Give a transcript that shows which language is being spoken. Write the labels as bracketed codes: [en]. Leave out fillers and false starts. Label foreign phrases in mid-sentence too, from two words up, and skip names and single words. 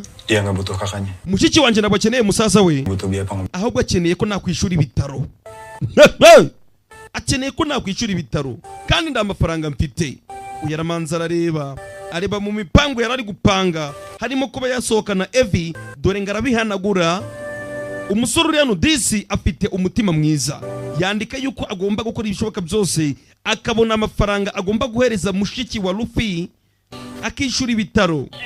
[id] Dia nggak butuh kakaknya, [rw] Mushiki wanje ntabwo akeneye musaza we, [id] butuh biaya pengobatan. [rw] ahubwo akeneye ko nakwishura ibitaro. Akeneye ko nakwishura ibitaro kandi nda amafaranga mfite. Uyaramanza areba mu mipango yarari gupanga, harimo kuba yasohokana Evi, dore ngarabihanagura. Umusore uri hano disi afite umutima mwiza, yandika yuko agomba gukora ibishoboka byose akabona amafaranga agomba guhereza mushiki wa Luffy akishura ibitaro.